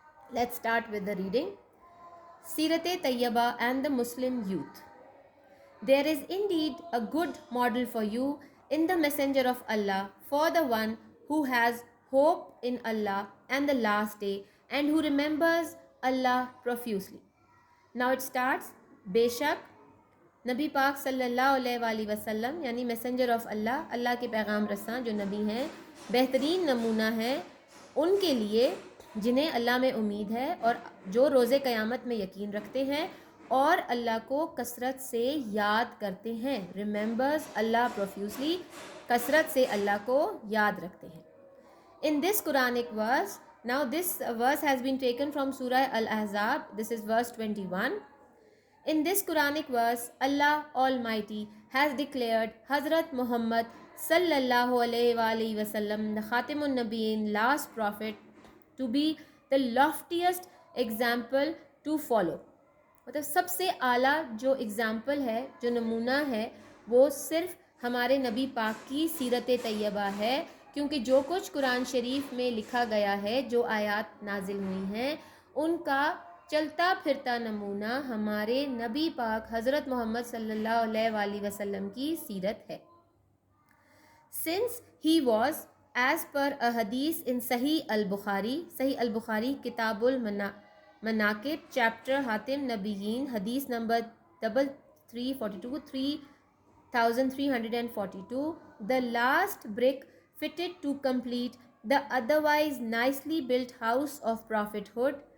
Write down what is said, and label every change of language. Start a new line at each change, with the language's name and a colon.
English: Let's start with the reading. Sirat Tayyaba and the Muslim youth. There is indeed a good model for you in the Messenger of Allah, for the one who has hope in Allah and the last day and who remembers Allah profusely. Now it starts.
Hindi: बेशक नबी पाक सल्लल्लाहु अलैहि वसल्लम यानी messenger of अल्लाह, अल्लाह के पैगाम रसां जो नबी हैं, बेहतरीन नमूना है उनके लिए जिन्हें अल्लाह में उम्मीद है और जो रोज़े क़यामत में यकीन रखते हैं और अल्लाह को कसरत से याद करते हैं.
English: remembers Allah profusely,
Hindi: कसरत से अल्लाह को याद रखते हैं.
English: In this Quranic verse, now this verse has been taken from Surah Al-Ahzab. This is verse 21. In this Quranic verse, Allah Almighty has declared Hazrat Muhammad sallallahu alaihi wasallam, the Khatimun Nabiyyin, last prophet, to be the loftiest example to follow.
Hindi: मतलब सबसे आला जो example है, जो नमूना है, वो सिर्फ हमारे नबी पाक की सीरत तैयबा है, क्योंकि जो कुछ कुरान शरीफ में लिखा गया है, जो आयात नाजिल हुई हैं, उनका चलता फिरता नमूना हमारे नबी पाक हज़रत मोहम्मद सल्लल्लाहु अलैहि वसल्लम की सीरत है.
English: Since he was, as per a hadith in Sahih al-Bukhari, Kitabul Manaqib, chapter Hatim Nabiyyin, hadith number 3342, the last brick fitted to complete the otherwise nicely built house of prophethood.